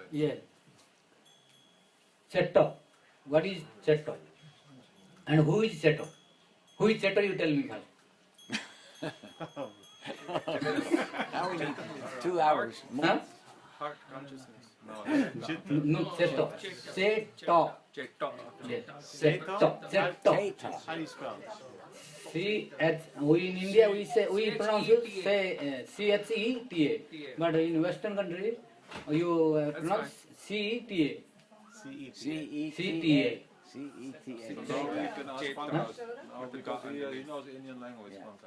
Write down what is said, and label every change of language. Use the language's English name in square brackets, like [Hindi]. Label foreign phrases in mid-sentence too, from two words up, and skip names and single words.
[English] Yes. Chetta. What is Chetta? And who is Chetta? Who is Chetta, you tell me first. Now we need 2 hours. Huh? Heart consciousness. No, Chetta. Chetta. Chetta. Yes. Chetta. Chetta. How do you spell it? We in India we pronounce it CHETA, but in Western country you pronounce CETA. CETA. So now you can ask Pankaj. Now because he knows Indian language, Pankaj.